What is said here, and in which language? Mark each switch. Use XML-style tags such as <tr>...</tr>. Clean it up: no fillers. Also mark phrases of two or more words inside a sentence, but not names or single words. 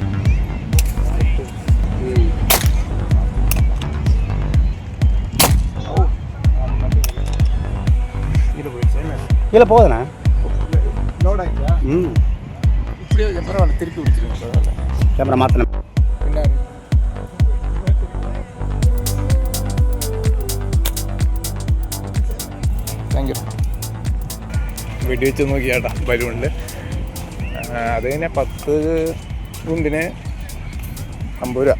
<ta>கீழே போகுதுண்ணா. இப்படியே பரவாயில்ல. திருப்பி பிடிச்சிருங்க. கேமரா மாற்றணும்.</ta> <en>Thank you.</en> <ml>വെടി വെച്ച് നോക്കിയാട്ടാ ബലൂണിൽ. അത് തന്നെ 10 ഗുണ്ടിന് 50 രൂപ.</ml>